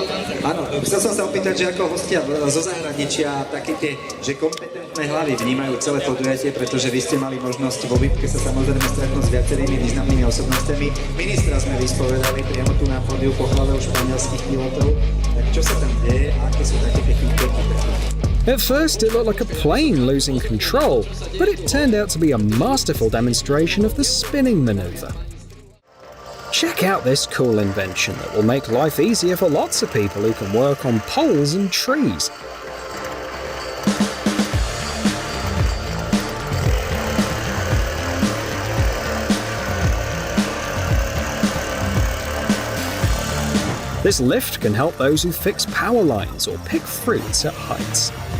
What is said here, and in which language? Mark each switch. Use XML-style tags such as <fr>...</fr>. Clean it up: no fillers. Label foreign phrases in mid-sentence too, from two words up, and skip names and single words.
<sk>Áno, chcel som sa opýtať, že ako hostia zo zahraničia také tie, že kompetentné hlavy vnímajú celé podujatie, pretože vy ste mali možnosť vo výpke sa samozrejme stretnúť s viacerými významnými osobnostiami. Ministra sme vyspovedali priamo tu na pódiu, pochválil španielských pilotov. Tak čo sa tam deje a aké sú také tie feedbacky?</sk> <en>At first, it looked like a plane losing control, but it turned out to be a masterful demonstration of the spinning maneuver. Check out this cool invention that will make life easier for lots of people who can work on poles and trees. This lift can help those who fix power lines or pick fruits at heights.</en>